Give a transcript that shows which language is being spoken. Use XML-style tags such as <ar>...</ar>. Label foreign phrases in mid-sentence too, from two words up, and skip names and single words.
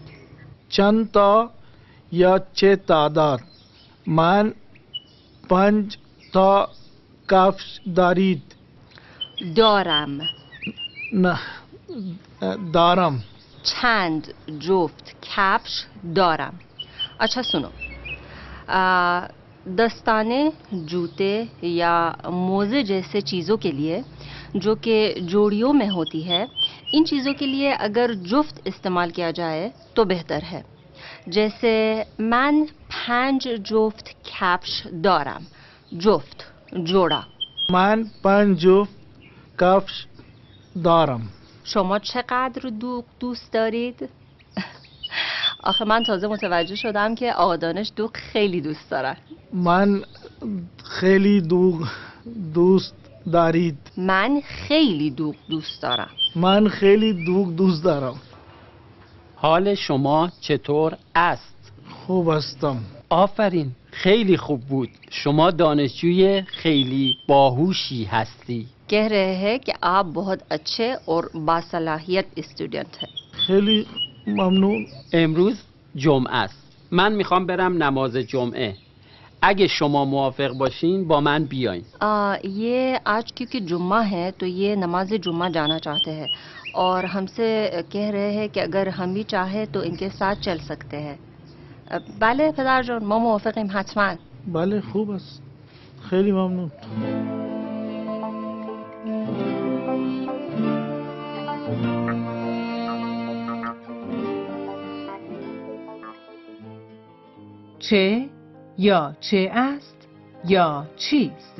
<fa>چند تا یا چه تعداد؟ من 5 تا کفش دارید؟ دارم. نه دارم. چند جفت کفش دارم.</fa> <hi>अच्छा सुनो, दस्ताने, जूते या मोजे जैसे चीज़ों के लिए जो कि जोड़ियों में होती है, इन चीज़ों के लिए अगर जुफ्त इस्तेमाल किया जाए तो बेहतर है,</hi> <fa>جسه من 5 جفت کفش دارم. جفت، جورا. من 5 جفت کفش دارم. شما چقدر دوغ دوست دارید؟ آخه من تازه متوجه شدم که آقا دانش دوغ خیلی دوست دارن. من خیلی دوغ دوست دارید. من خیلی دوغ دوست دارم. من خیلی دوغ دوست دارم. حال شما چطور است؟ خوب هستم. آفرین، خیلی خوب بود. شما دانشجوی خیلی باهوشی هستی.</fa> <hi>कह रहे हैं कि आप बहुत अच्छे और बासलाहियत स्टूडेंट हैं.</hi> <fa>خیلی ممنون. امروز جمعه است. من میخوام برم نماز جمعه. اگه شما موافق باشین با من بیاین.</fa> <hi>ये आज क्योंकि जुम्मा है तो ये नमाज जुम्मा जाना चाहते हैं और हमसे कह रहे हैं कि अगर हम भी चाहे तो इनके साथ चल सकते हैं.</hi> <fa>بله پدر جان ما موافقیم حتما. بله خوب است. خیلی ممنون. چه یا چه است یا چیست؟</fa>